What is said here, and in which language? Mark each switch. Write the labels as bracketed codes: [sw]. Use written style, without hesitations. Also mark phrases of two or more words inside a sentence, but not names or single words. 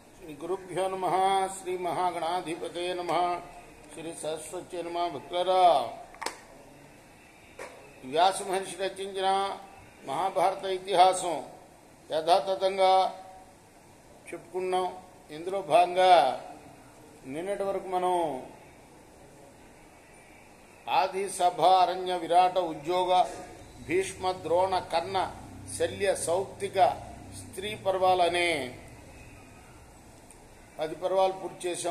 [sa] श्री गुरुभ्यो नमः श्री महागणाधिपते नमः श्री सरस्वती नमः भक्तरा [te] వ్యాస మహర్షి రచించిన మహాభారత ఇతిహాసం యథాతథంగా చెప్పుకున్నాం. ఇందులో భాగంగా నిన్నటి వరకు మనం ఆది సభ అరణ్య విరాట ఉద్యోగ భీష్మ ద్రోణ కర్ణ శల్య సౌప్తిక స్త్రీ పర్వాలనే 10 పర్వాలు పూర్తి చేశాం.